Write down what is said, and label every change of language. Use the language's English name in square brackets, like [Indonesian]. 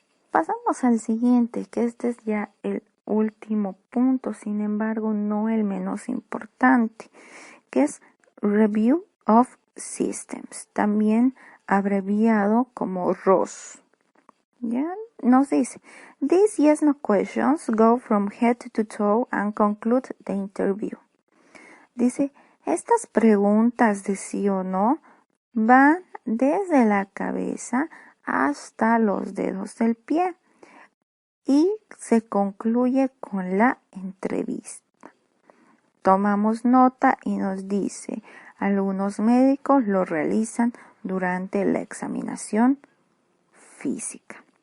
[Spanish] Pasamos al siguiente, que este es ya el último punto, sin embargo no el menos importante, que es Review of Systems, también abreviado como ROS. ¿Ya? Nos dice, [English] these yes no questions go from head to toe and conclude the interview. [Spanish] Dice, estas preguntas de sí o no van desde la cabeza hasta los dedos del pie y se concluye con la entrevista. Tomamos nota y nos dice, algunos médicos lo realizan durante la examinación física.